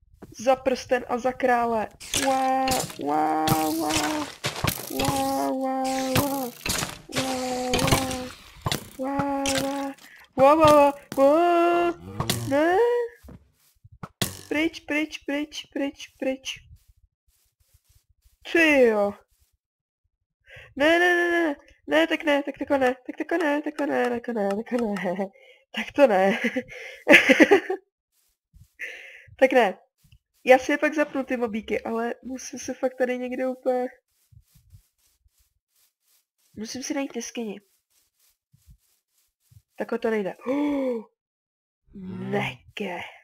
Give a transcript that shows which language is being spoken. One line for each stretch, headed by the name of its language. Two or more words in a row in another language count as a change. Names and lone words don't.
Czech: Za prsten a za krále. Wow, wow, wow. Wow, wow, wow. Wow, wow. Wow, wow, wow. Wow. Ne. Pryč, pryč, pryč, pryč, pryč. Ty jo. Ne, ne, ne, ne. Ne, tak ne, tak tako ne, tak tako ne, tako ne, tako ne, tako ne. Tak to ne. Tak ne. Já si je pak zapnu ty mobíky, ale musím se fakt tady někde úplně... Musím si najít jeskyni. Takhle to nejde. Neke.